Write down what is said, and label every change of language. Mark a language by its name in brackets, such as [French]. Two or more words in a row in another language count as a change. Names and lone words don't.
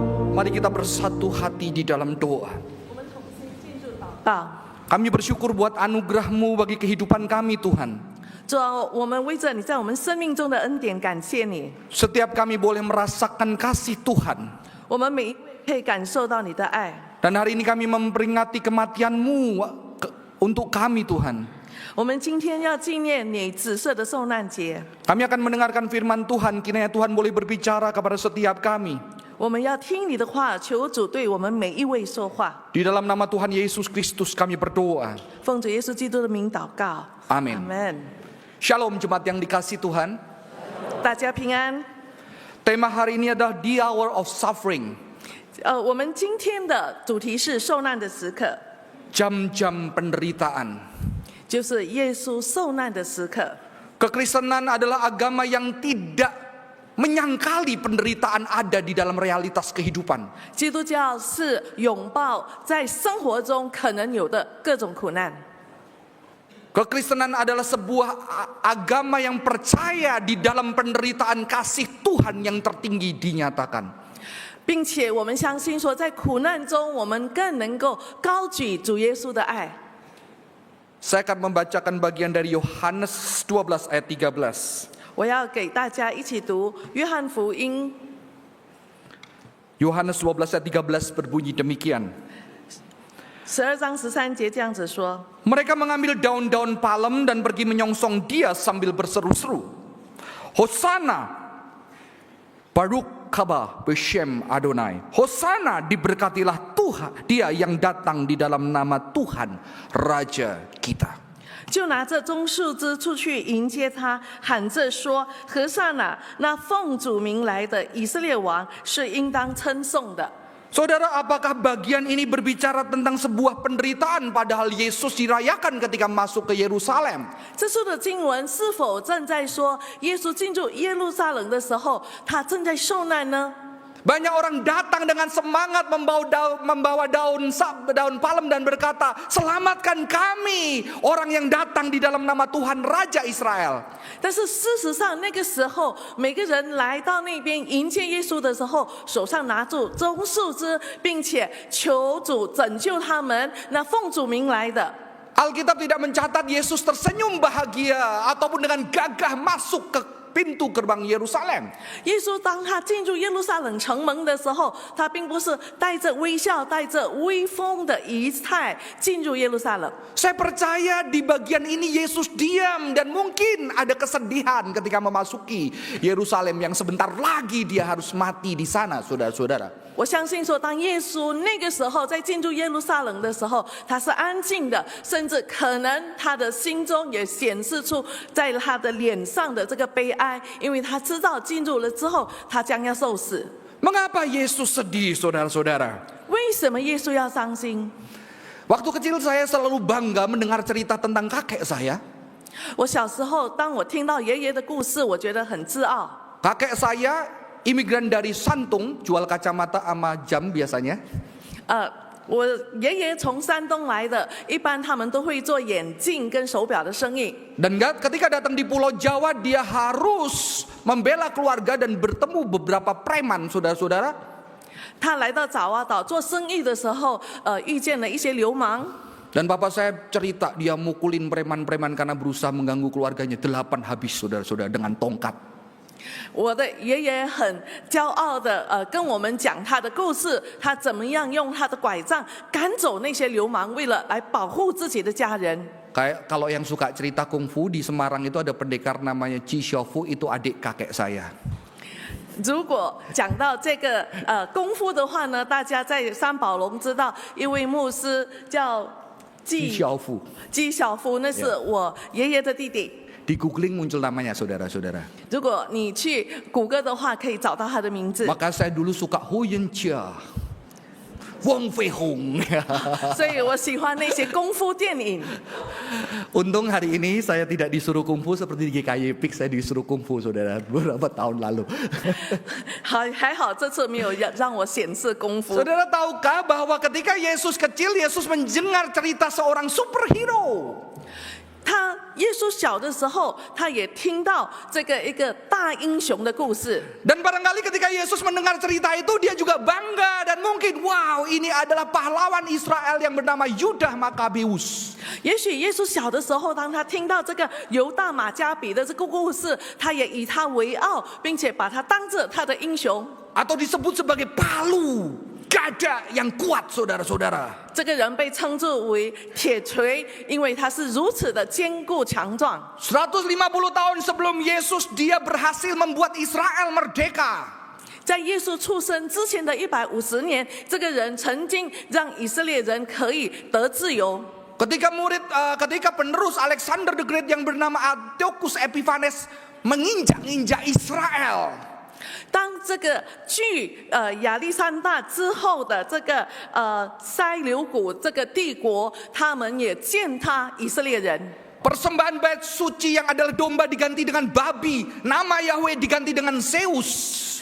[Indonesian] Mari kita bersatu hati di dalam doa. [Chinese] 我们同心进入祷告。 [Indonesian] Kami bersyukur buat anugerah-Mu bagi kehidupan kami Tuhan. [Chinese] 主啊，我们为着你在我们生命中的恩典感谢你。 [Indonesian] Setiap kami boleh merasakan kasih Tuhan. [Chinese] 我们每一位可以感受到你的爱。 [Indonesian] Dan hari ini kami memperingati kematian-Mu untuk kami Tuhan. [Chinese] 我们今天要纪念你紫色的受难节。 [Indonesian] Kami akan mendengarkan firman Tuhan. Kiranya Tuhan boleh berbicara kepada setiap kami. [Chinese] 我们要听你的话，求主对我们每一位说话。 [Indonesian] Di dalam nama Tuhan Yesus Kristus kami berdoa. [Chinese] 奉主耶稣基督的名祷告。 [Indonesian] Amin. [Chinese] 阿门。 [Indonesian] Shalom jemaat yang dikasih Tuhan. [Chinese] 大家平安。 [Indonesian] Tema hari ini adalah [English] The Hour of Suffering. [Chinese] 我们今天的主题是受难的时刻， [Indonesian] Jam-jam penderitaan. [Chinese] 就是耶稣受难的时刻。 [Indonesian] Kekristenan adalah agama yang tidak menyangkali penderitaan ada di dalam realitas kehidupan. [Chinese] 基督教是拥抱在生活中可能有的各种苦难。 [Indonesian] Kekristenan adalah sebuah agama yang percaya di dalam penderitaan kasih Tuhan yang tertinggi dinyatakan. [Chinese] 并且我们相信说，在苦难中，我们更能够高举主耶稣的爱。 [Indonesian] Saya akan membacakan bagian dari Yohanes 12 ayat 13. [Chinese] 我要给大家一起读约翰福音 [Indonesian] Yohanes 12 ayat 13 berbunyi demikian. [Chinese] 12 章13节这样子说： [Indonesian] Mereka mengambil daun-daun palem dan pergi menyongsong dia sambil berseru-seru. [Hebrew] הושענא, ברוך הבא בשם אדוני. [Indonesian] Hosana, diberkatilah Tuhan, dia yang datang di dalam nama Tuhan, Raja kita. [Chinese] 就拿着棕树枝出去迎接他，喊着说：“何塞那，那奉主名来的以色列王是应当称颂的。” [Indonesian] Saudara, apakah bagian ini berbicara tentang sebuah penderitaan padahal Yesus dirayakan ketika masuk ke Yerusalem? [Chinese] 这书的经文是否正在说，耶稣进入耶路撒冷的时候，他正在受难呢？ [Indonesian] Banyak orang datang dengan semangat membawa daun palem dan berkata, selamatkan kami, orang yang datang di dalam nama Tuhan Raja Israel. [Chinese] 但是事实上，那个时候每个人来到那边迎接耶稣的时候，手上拿住棕树枝，并且求主拯救他们。那奉主名来的。 [Indonesian] Alkitab tidak mencatat Yesus tersenyum bahagia ataupun dengan gagah masuk ke pintu gerbang Yerusalem. [Chinese] 耶稣当他进入耶路撒冷城门的时候，他并不是带着微笑、带着威风的仪态进入耶路撒冷。 [Indonesian] Saya percaya di bagian ini Yesus diam dan mungkin ada kesedihan ketika memasuki Yerusalem yang sebentar lagi dia harus mati di sana, saudara-saudara. [Chinese] 我相信说，当耶稣那个时候在进入耶路撒冷的时候，他是安静的，甚至可能他的心中也显示出在他的脸上的这个悲哀，因为他知道进入了之后，他将要受死。 [Indonesian] Mengapa Yesus sedih, saudara-saudara? [Chinese] 为什么耶稣要伤心？ [Indonesian] Waktu kecil saya selalu bangga mendengar cerita tentang kakek saya. [Chinese] 我小时候，当我听到爷爷的故事，我觉得很自傲。 [Indonesian] Kakek saya imigran dari Santung, jual kacamata sama jam biasanya. [Chinese] 我爷爷从山东来的，一般他们都会做眼镜跟手表的生意。 [Indonesian] Dan ketika datang di Pulau Jawa, dia harus membela keluarga dan bertemu beberapa preman, saudara-saudara. [Chinese] 他来到爪哇岛做生意的时候，遇见了一些流氓。 [Indonesian] Dan bapak saya cerita dia mukulin preman-preman karena berusaha mengganggu keluarganya. 8 habis, saudara-saudara, dengan tongkat. [Chinese] 我的爷爷很骄傲的跟我们讲他的故事，他怎么样用他的拐杖赶走那些流氓，为了来保护自己的家人。 [Indonesian] Kayak kalau yang suka cerita kungfu di Semarang itu ada pendekar namanya Chi Xiaofu, itu adik kakek saya. [Chinese] 如果讲到这个功夫的话呢，大家在三宝龙知道一位牧师叫季小夫，季小夫，那是我爷爷的弟弟。 [Indonesian] Di googling muncul namanya, saudara-saudara. [Chinese] 如果你去谷歌的话，可以找到他的名字。 [Indonesian] Maka saya dulu suka Hu Yanjia, Wong Fei Hung. [Chinese] 所以我喜欢那些功夫电影。 [Indonesian] Untung hari ini saya tidak disuruh kungfu seperti di GKY Pik, saya disuruh kungfu, saudara, beberapa tahun lalu. [Chinese] 还好这次没有让我显示功夫。 [Indonesian] Saudara tahukah bahwa ketika Yesus kecil, Yesus mendengar cerita seorang superhero. [Chinese] 他耶稣小的时候，他也听到这个一个大英雄的故事。 [Indonesian] Dan barangkali ketika Yesus mendengar cerita itu, dia juga bangga dan mungkin, wow, ini adalah pahlawan Israel yang bernama Yudah Makabeus. [Chinese] 也许耶稣小的时候，当他听到这个犹大马加比的这个故事，他也以他为傲，并且把他当着他的英雄。 [Indonesian] Atau disebut sebagai palu gada yang kuat, saudara-saudara. [Chinese] 这个人被称作为铁锤，因为他是如此的坚固强壮。 [Indonesian] 150 tahun sebelum Yesus, dia berhasil membuat Israel merdeka. [Chinese] 在耶稣出生之前的150年，这个人曾经让以色列人可以得自由。 [Indonesian] Ketika penerus Alexander the Great yang bernama Antiochus Epiphanes menginjak-injak Israel. [Chinese] 当这个据亚历山大之后的这个塞琉古这个帝国，他们也践踏以色列人。 [Indonesian] Persembahan bait suci yang adalah domba diganti dengan babi, nama Yahweh diganti dengan Zeus.